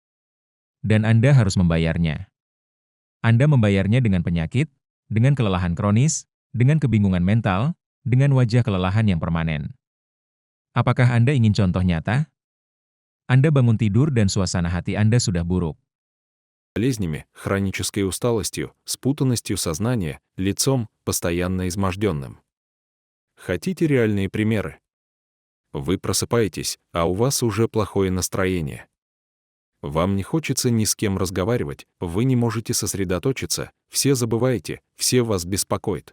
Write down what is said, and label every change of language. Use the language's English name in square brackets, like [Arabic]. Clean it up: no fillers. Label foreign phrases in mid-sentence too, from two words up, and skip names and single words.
[Indonesian] Dan Anda harus membayarnya. Anda membayarnya dengan penyakit, dengan kelelahan kronis, dengan kebingungan mental, dengan wajah kelelahan yang permanen. Apakah Anda ingin contoh nyata? Anda bangun tidur dan suasana hati Anda sudah buruk. [Russian] болезнями, хронической усталостью, спутанностью сознания, лицом, постоянно изможденным. Хотите реальные примеры? Вы просыпаетесь, а у вас уже плохое настроение. Вам не хочется ни с кем разговаривать, вы не можете сосредоточиться, все забываете, все вас беспокоят.